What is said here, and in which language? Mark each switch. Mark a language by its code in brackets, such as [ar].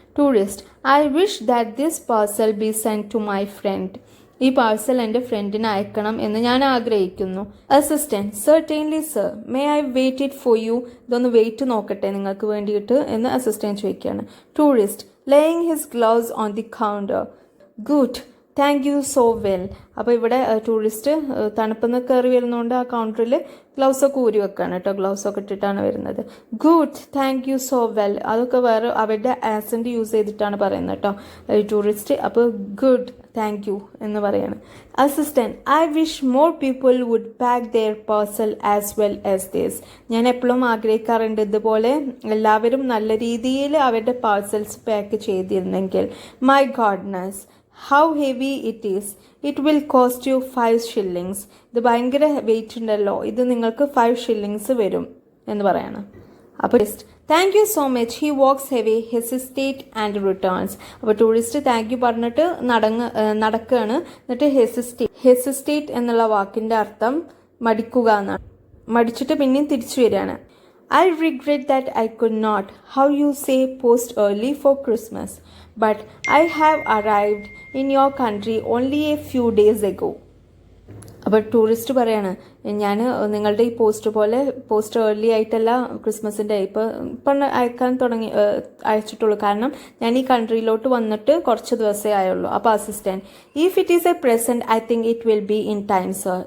[en] tourist, I wish that this parcel be send to my friend, [ml] ഈ parcel എൻ്റെ ഫ്രണ്ടിന് അയക്കണം എന്ന് ഞാൻ ആഗ്രഹിക്കുന്നു. [en] assistant, certainly sir, may I weight it for you, [ml] ഇതൊന്ന് വെയിറ്റ് നോക്കട്ടെ നിങ്ങൾക്ക് വേണ്ടിയിട്ട് എന്ന് അസിസ്റ്റന്റ് ചോദിക്കുകയാണ്. [en] Tourist, laying his gloves on the counter. Good. Thank you so well. [ml] അപ്പോൾ ഇവിടെ ടൂറിസ്റ്റ് തണുപ്പെന്ന് കയറി വരുന്നതുകൊണ്ട് ആ കൗണ്ടറിൽ ഗ്ലൗസ് ഒക്കെ ഊരി വെക്കാണ് കേട്ടോ. ഗ്ലൗസ് ഒക്കെ ഇട്ടിട്ടാണ് വരുന്നത്. [en] good, thank you so well, [ml] അതൊക്കെ വേറെ അവരുടെ ആക്സെൻറ്റ് യൂസ് ചെയ്തിട്ടാണ് പറയുന്നത് കേട്ടോ ടൂറിസ്റ്റ്. അപ്പോൾ ഗുഡ്, താങ്ക് യു എന്ന് പറയാണ്. [en] Assistant, I wish more people would pack their parcel as well as this. [ml] ഞാൻ എപ്പോഴും ആഗ്രഹിക്കാറുണ്ട് ഇതുപോലെ എല്ലാവരും നല്ല രീതിയിൽ അവരുടെ പാർസൽസ് പാക്ക് ചെയ്തിരുന്നെങ്കിൽ. [en] My goodness, how heavy it is, it will cost you 5 shillings. [ml] ഇത് ഭയങ്കര വെയിറ്റ് ഉണ്ടല്ലോ, ഇത് നിങ്ങൾക്ക് 5 shillings വരും എന്ന് പറയാണ്. [en] അപ്പോൾ thank you so much, he walks heavy, hesitates and returns. [ml] അപ്പോൾ ടൂറിസ്റ്റ് താങ്ക് യു പറഞ്ഞിട്ട് നടക്കുകയാണ്. എന്നിട്ട് ഹെസിസ്റ്റേറ്റ് എന്നുള്ള വാക്കിൻ്റെ അർത്ഥം മടിക്കുക എന്നാണ്. മടിച്ചിട്ട് പിന്നെയും തിരിച്ചു വരികയാണ്. [en] I regret that I could not, how you say, post early for Christmas, but I have arrived in your country only a few days ago. [ml] അപ്പോൾ ടൂറിസ്റ്റ് പറയാണ്, ഞാൻ നിങ്ങളുടെ ഈ പോസ്റ്റ് ഏർലി ആയിട്ടല്ല ക്രിസ്മസിൻ്റെ ഇപ്പം അയക്കാൻ അയച്ചിട്ടുള്ളൂ, കാരണം ഞാൻ ഈ കൺട്രിയിലോട്ട് വന്നിട്ട് കുറച്ച് ദിവസമേ ആയുള്ളൂ. [en] അപ്പോൾ assistant, if it is a present I think it will be in time sir.